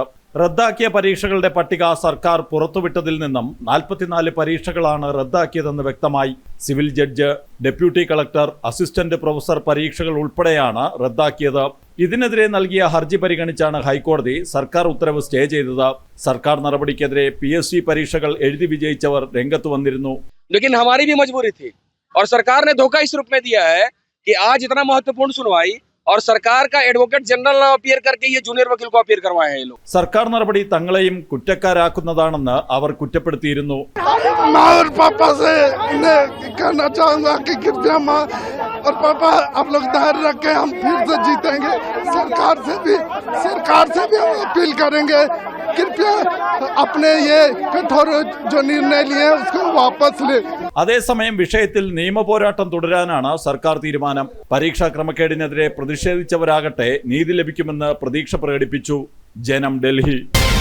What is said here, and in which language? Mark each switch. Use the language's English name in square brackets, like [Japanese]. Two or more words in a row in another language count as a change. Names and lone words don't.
[Malayalam] റദ്ദാക്കിയ പരീക്ഷകളുടെ പട്ടിക സർക്കാർ പുറത്തുവിട്ടതിൽ നിന്നും 44 പരീക്ഷകളാണ് റദ്ദാക്കിയതെന്ന് വ്യക്തമായി. സിവിൽ ജഡ്ജ്, ഡെപ്യൂട്ടി കളക്ടർ, അസിസ്റ്റന്റ് പ്രൊഫസർ പരീക്ഷകൾ ഉൾപ്പെടെയാണ് റദ്ദാക്കിയത്. ഇതിനെതിരെ നൽകിയ ഹർജി പരിഗണിച്ചാണ് ഹൈക്കോടതി സർക്കാർ ഉത്തരവ് സ്റ്റേ ചെയ്തത്. സർക്കാർ നടപടിക്കെതിരെ PSC പരീക്ഷകൾ എഴുതി വിജയിച്ചവർ രംഗത്ത് വന്നിരുന്നു. [Hindi] लेकिन हमारी भी मजबूरी थी और सरकार ने धोखा इस रूप में दिया है कि आज इतना महत्वपूर्ण सुनवाई और सरकार का [English] advocate general [Hindi] अपीयर करके ये जूनियर वकील को अपीयर करवाए हैं ये लोग. [Malayalam] സർക്കാർ നടപടി തങ്ങളെയും കുറ്റക്കാരാക്കുന്നതാണെന്ന് അവർ കുറ്റപ്പെടുത്തിയിരുന്നു. [Hindi] माँ और पापा से मैं कहना चाहूँगा कि कृपया माँ और पापा आप लोग धैर्य रखें, हम फिर से जीतेंगे. सरकार से भी हम अपील करेंगे, कृपया अपने ये कठोर जो निर्णय लिए उसको वापस ले. [Malayalam] അതേസമയം വിഷയത്തിൽ നിയമപോരാട്ടം തുടരാനാണ് സർക്കാർ തീരുമാനം. പരീക്ഷാ ക്രമക്കേടിനെതിരെ പ്രതിഷേധിച്ചവരാകട്ടെ നീതി ലഭിക്കുമെന്ന് പ്രതീക്ഷ പ്രകടിപ്പിച്ചു. ജനം, ഡൽഹി.